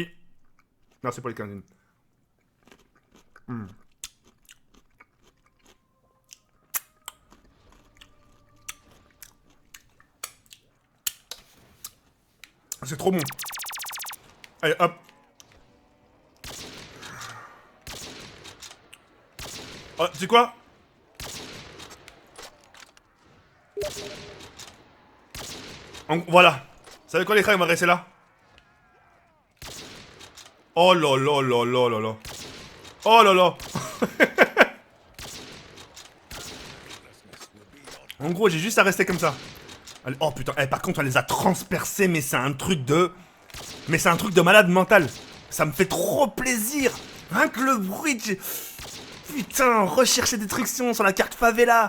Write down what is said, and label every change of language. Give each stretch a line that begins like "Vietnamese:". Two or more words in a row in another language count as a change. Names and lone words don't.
French: Merci pour les 15 000. C'est trop bon. Allez, hop. Oh, tu sais quoi? Voilà. Vous savez quoi, les frères, on va rester là. Oh là là là là là là. Oh là là. En gros, j'ai juste à rester comme ça. Allez, oh putain, par contre, on les a transpercés, mais c'est un truc de... Mais c'est un truc de malade mental. Ça me fait trop plaisir. Rien que le bruit de... Putain, recherche et destruction sur la carte favela.